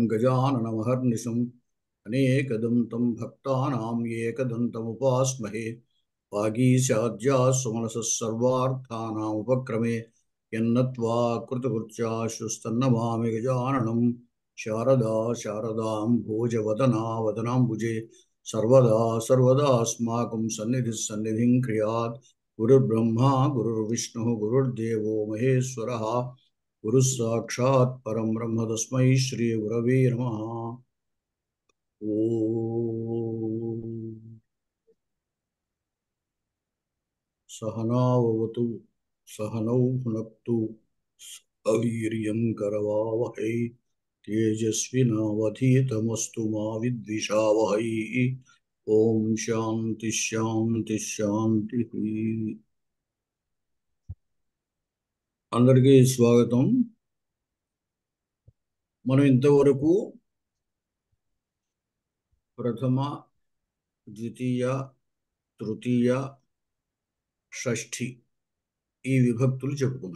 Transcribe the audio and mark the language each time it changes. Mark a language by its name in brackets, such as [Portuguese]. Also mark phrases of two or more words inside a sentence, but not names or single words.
[Sanskrit] గజాననమహర్నిశం అనేకదంతం భక్తానాం ఏకదంతముపాస్మహే వాగీశాద్యా సుమనసः సర్వార్థానాం ఉపక్రమే యన్నత్వా కృతకృత్యాశ్రుస్తన్నమామి గజాననం శారదా శారదాం భోజవదనా వదనాంబుజే सर्वदा सर्वदास्माकं सन्निधिः सन्निधिं क्रियात् गुरुर्ब्रह्मा गुरुर्विष्णुः गुरुर्देवो महेश्वरः गुरुः साक्षात् परं ब्रह्म तस्मै श्रीगुरवे नमः। ॐ सहनावतु सहनौ भुनक्तु अवीर्यं करवावहै तेजस्विनावधीतमस्तु मा विद्विषावहै। ओम शांति शांति शांति। [Telugu] అందరికీ స్వాగతం. మనం ఇంతవరకు ప్రథమ ద్వితీయ తృతీయ షష్ఠి ఈ విభక్తులు చెప్పుకున్నాం.